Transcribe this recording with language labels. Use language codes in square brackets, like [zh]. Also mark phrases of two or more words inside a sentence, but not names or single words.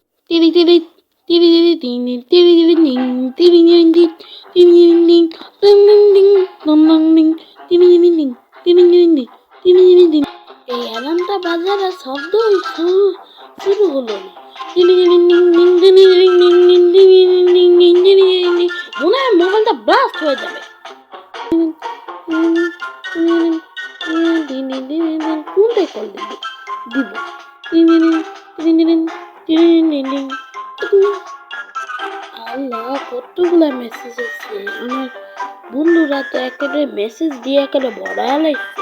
[bn] Tiri tiri tiri tiri ting tiri tiri ting tiri tiri ting tiri tiri ting ding ding ding dong dong ding tiri tiri ting tiri tiri ting tiri tiri ting এই অ্যালার্মটা বাজার আর শব্দ শুরু হলো না। টিনি টিনি টিং টিং টিনি টিং টিং টিং টিনি টিং টিং টিং টিনি টিং টিং মনে হয় মোবাইলটা ব্লাস্ট হয়ে যাবে। কোনটাই কল দিবি দিব আল্লাহ কতগুলা মেসেজ আছে আমার বন্ধুরা তো একেবারে মেসেজ দিয়ে একেবারে ভরা লাগছে।